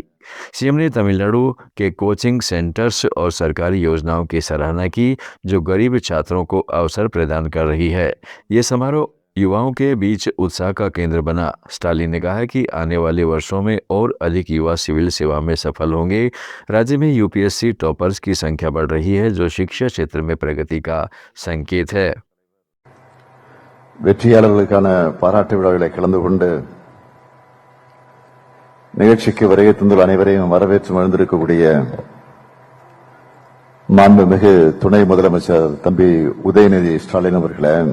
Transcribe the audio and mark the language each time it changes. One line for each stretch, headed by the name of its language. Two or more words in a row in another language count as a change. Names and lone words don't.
Hindi: सीएम ने तमिलनाडु के
English: coaching centres
Hindi: और सरकारी योजनाओं की सराहना की जो गरीब छात्रों को अवसर प्रदान कर रही है। ये समारोह युवाओं के बीच उत्साह का केंद्र बना। स्टालिन ने कहा कि आने वाले वर्षों में और अधिक युवा सिविल सेवा में सफल होंगे। राज्य में यूपीएससी टॉपर्स की संख्या बढ़ रही है जो शिक्षा क्षेत्र में प्रगति का संकेत है।
Tamil: வெற்றியாளர்களுக்கான பாராட்டு விழாவில் கலந்து கொண்டு நிகழ்ச்சிக்கு வருகை தந்துள்ள அனைவரையும் வரவேற்று மகிழ்ந்திருக்கக்கூடிய மாண்புமிகு துணை முதலமைச்சர் தம்பி உதயநிதி ஸ்டாலின் அவர்களே,